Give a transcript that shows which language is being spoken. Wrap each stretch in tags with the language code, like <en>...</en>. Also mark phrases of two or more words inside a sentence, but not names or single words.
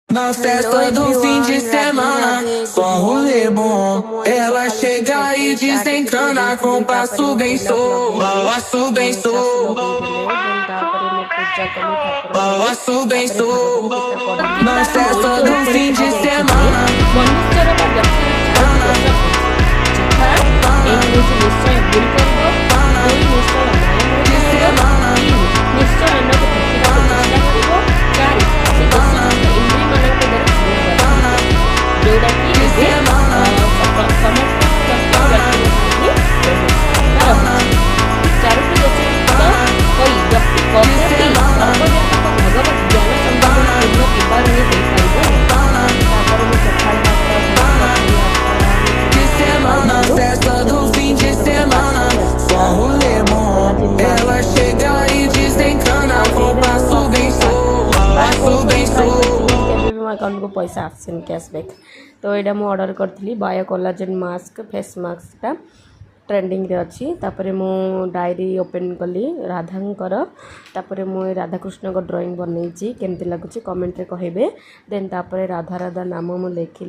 <pt>Na festa do fim de semana, só rolê bom. Ela chega e desencana com passo bem solto, passo bem solto, passo bem solto. Na festa do fim de semana,</pt> <or>ମନୁଷ୍ୟର ବା ବ୍ୟକ୍ତିର ଚାରୋଟି ଦୋଷ ଯଥା ଏକ ହେଉଛି ନିଶ୍ଚୟ ଭୁଲ କରିବ, ଦୁଇ ନିଶ୍ଚୟ ନ୍ୟାୟ କରିବ, ତିନି ନିଶ୍ଚୟ ଅନ୍ୟକୁ ଠକିବାକୁ ଚେଷ୍ଟା କରିବ, ଚାରି ସେ ଦୋଷଯୁକ୍ତ ଇନ୍ଦ୍ରିୟମାନଙ୍କ ଦ୍ୱାରା ଶୁଣିବାକୁ ଯେଉଁଟାକି ଏବେ ସମସ୍ତ ବ୍ୟକ୍ତିଙ୍କ ପାଇଁ ଚାରୋଟି ଦୋଷଯୁକ୍ତ ହୋଇ ବ୍ୟକ୍ତି କଦାପି ସର୍ବବ୍ୟାପକ ଭଗବତ ଜ୍ଞାନ ସମ୍ଭାବନା ପୂର୍ଣ୍ଣ କିମ୍ବା ହେଇପାରିବ। ତାପରେ ମୁଁ ସକାଳ</or> <pt>de semana, festa do fim de semana, só rolê bom. Ela chega e desencana com passo bem solto, passo bem solto.</pt> <or>କେବେ ବି ମୋ ଆକାଉଣ୍ଟକୁ ପଇସା ଆସିନି କ୍ୟାସବ୍ୟାକ୍। ତ ଏଇଟା ମୁଁ ଅର୍ଡ଼ର କରିଥିଲି</or> <en>bio collagen mask face</en> <or>ମାସ୍କଟା ଟ୍ରେଣ୍ଡିଂରେ ଅଛି। ତାପରେ ମୁଁ</or> <en>diary open</en> <or>କଲି ରାଧାଙ୍କର। ତାପରେ ମୁଁ ରାଧାକୃଷ୍ଣଙ୍କ ଡ୍ରଇଂ ବନେଇଛି, କେମିତି ଲାଗୁଛି କମେଣ୍ଟରେ କହିବେ। ଦେନ୍ ତାପରେ ରାଧା ରାଧା ନାମ ମୁଁ ଲେଖିଲି।</or>